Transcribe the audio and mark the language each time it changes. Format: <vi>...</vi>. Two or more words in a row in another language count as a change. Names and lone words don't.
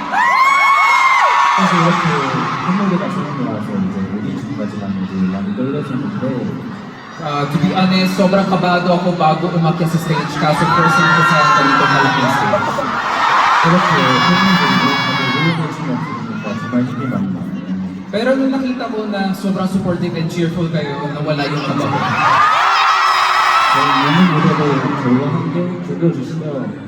<ko>사실 이렇게 팬무대가 진행되어서 이제 오디션까지 갔는데 많이 떨렸었는데</ko> <en>To be honest,</en> <tl>sobrang kabado ako bago umakyat sa stage kaso</tl> <en>first time</en> <tl>ko sa ganitong malaking stage.</tl> <ko>그렇게 팬분들이 다들 응원해주시면 좋으니까 정말 힘이 많이 나요.</ko> <tl>Pero nung nakita ko na sobrang</tl> <en>supportive and cheerful</en> <tl>kayo, nawala yung kaba ko.</tl> <ko>저희 오늘 무대도 저희와 함께 즐겨주시면</ko>